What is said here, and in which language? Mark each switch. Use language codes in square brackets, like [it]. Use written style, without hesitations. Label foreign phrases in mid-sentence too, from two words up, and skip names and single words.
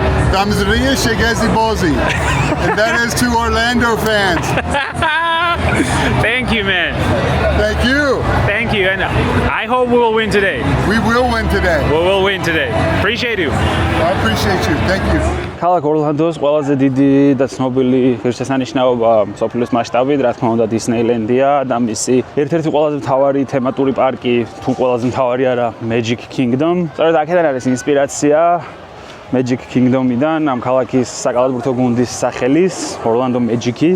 [en] Damzriya Shegezi Bozi. And that is to Orlando fans. Thank you, man. Thank you. Thank you. And I hope we will win today. We will win today. We will win today. Appreciate you. I appreciate you. Thank you. [ka] ქალაქ ორლანდოს ყველაზე დიდი და ცნობილი ღირსშესანიშნაობა მსოფლიოს მასშტაბით, რა თქმა უნდა, დისნეილენდია და მისი ერთ-ერთი ყველაზე მთავარი თემატური პარკი, თუ ყველაზე მთავარი არა, Magic Kingdom. სწორედ აქედან არის ინსპირაცია Magic Kingdom-იდან, ამ ქალაქის საკალათბურთო გუნდის სახელის, Orlando Magic-ის.